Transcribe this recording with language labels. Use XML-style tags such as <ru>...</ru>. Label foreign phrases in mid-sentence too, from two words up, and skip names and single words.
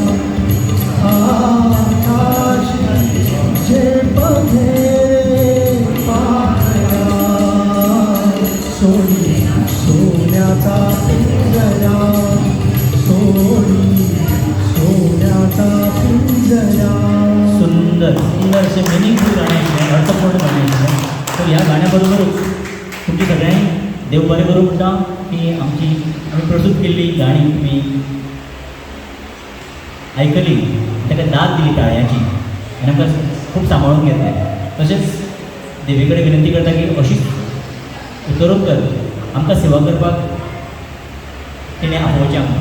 <mr>आकाशी झेप घेरे पाखरा सोडी सोन्याचा पिंजरा सोडी सोन्याचा पिंजरा सुंदर सुंदर असे मिनिंगफुल गाणे आहेत अर्थपूर्ण गाणे आहेत</mr> <kok>तर ह्या गाण्याबरोबरच तुमची सगळ्यांनी देव बरें करूं म्हणटा की आमची आमी प्रस्तूत केल्ली गाणी तुमी आयकली ताका दाद दिली ताळ्याची आनी आमकां खूब सांबाळून घेतलें. तशेंच देवी कडेन विनंती करता की अशीच उत्तरोत्तर आमकां सेवा करपाक तिणें आपोवचें आमकां.</kok>